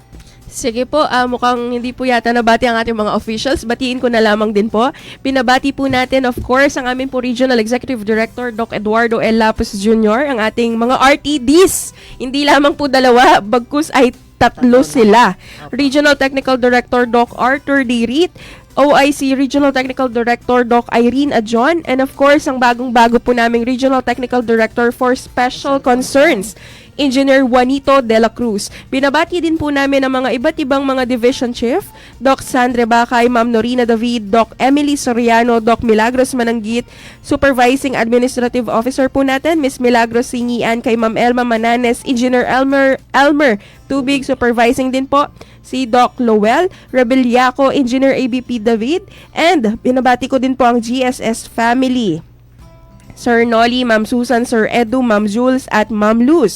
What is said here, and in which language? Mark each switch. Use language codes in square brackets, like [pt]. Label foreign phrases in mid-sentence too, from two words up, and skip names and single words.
[tl] Sige po, mukhang hindi po yata nabati ang ating mga officials. Batiin ko na lamang din po. Pinabati po natin, [en] of course, [tl] ang aming po [en] Regional Executive Director, [tl] Doc Eduardo L. Lapus Jr., ang ating mga RTDs. Hindi lamang po dalawa, bagkus ay tatlo sila. Regional Technical Director Doc Arthur D. Reed, OIC Regional Technical Director Doc Irene Adjon, [en] and of course, [tl] ang bagong-bago po naming [en] Regional Technical Director for Special Concerns, [tl] Engineer Juanito de la Cruz. Binabati din po namin ang mga iba't ibang mga [en] Division Chief, [tl] Doc Sandre Bacay, Ma'am Norina David, Doc Emily Soriano, Doc Milagros Mananggit, [en] Supervising Administrative Officer [tl] po natin, Miss Milagros Singian, kay Ma'am Elma Mananes, Engineer Elmer Tubig, Supervising din po si Doc Lowell Rebeliaco, Engineer ABP David, and binabati ko din po ang [en] GSS family, [tl] Sir Nolly, Ma'am Susan, Sir Edu, Ma'am Jules, at Ma'am Luz.